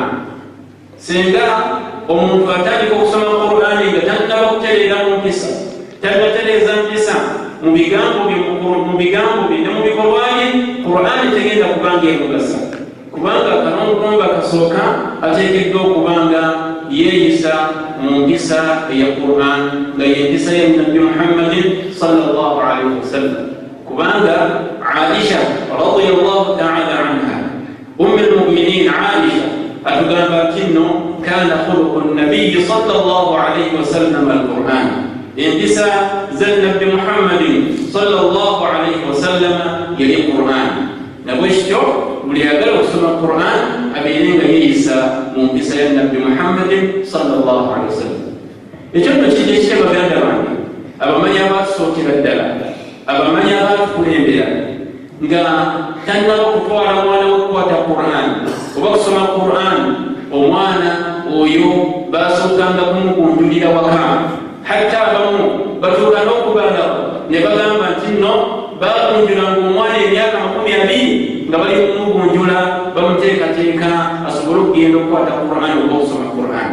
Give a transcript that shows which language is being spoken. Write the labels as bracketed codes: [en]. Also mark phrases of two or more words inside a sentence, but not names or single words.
[lg] Singa omuntu atandika okusoma Qur'an nga tannaba kutereera mu mpisa, tannatereeza mpisa mu bigambo bye ne mu bikolwa bye, Qur'an tegenda kubanga emugasa, kubanga akalongomba kasooka ateekeddwa okubanga yeeyisa mu mpisa eya Qur'an, nga y'empisa ya Nabbi Muhammadin [ar] صلى الله عليه وسلم. Kubanga Aisha رضي الله تعالى عنها، المؤمنين Aisha, [lg] atugamba nti [ar] nno كان خلق النبي صلى الله عليه وسلم القرآن, [lg] empisa za Nabbi Muhammadin [ar] صلى الله عليه وسلم [lg] yali Qur'an. Nabwekityo buli ayagala okusoma Qur'an abeere nga yeeyisa mu mpisa ya Nabbi Muhammadin [ar] صلى الله عليه وسلم. [lg] Ekyo nno kiri ekitya baganda bange abamanyi abaatusookera ddala, abamanyi abaatukulembera, nga tannaba okutwala mwana we okukwata Qur'an oba kusoma Qur'an, omwana oyo baasookanga kumugunjulira waka, hatta abamu batuuka n'okubalawo ne bagamba nti nno baagunjulanga omwana emyaka 20 nga bali kumugunjula bamuteekateeka asobole okugenda okukwata Qur'an oba okusoma Qur'an.